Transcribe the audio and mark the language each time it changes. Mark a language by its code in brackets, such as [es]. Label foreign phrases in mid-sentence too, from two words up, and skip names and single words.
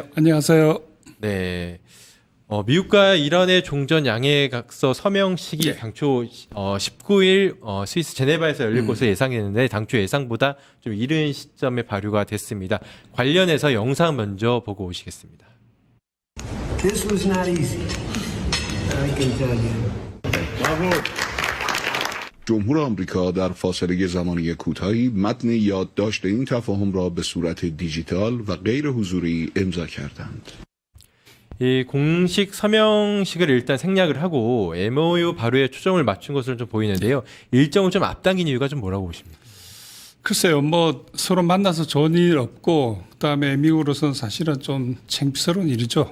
[ko] 안녕하세요. 네, 미국과 이란의 종전 양해각서 서명식이 당초 19일 스위스 제네바에서 열릴 것으로 예상했는데 당초 예상보다 좀 이른 시점에 발효가 됐습니다. 관련해서 영상 먼저 보고 오시겠습니다. [en] This was not easy. I can tell you. [fa] جمهور آمریکا در فاصله زمانی کوتاهی متن یادداشت این تفاهم را به صورت دیجیتال و غیر حضوری امضا کردند. [ko] 이 공식 서명식을 일단 생략을 하고 MOU 발효에 초점을 맞춘 것으로 좀 보이는데요. 일정을 좀 앞당긴 이유가 좀 뭐라고 보십니까? 글쎄요, 뭐 서로 만나서 좋은 일 없고 그다음에 미국으로서는 사실은 좀 창피스러운 일이죠.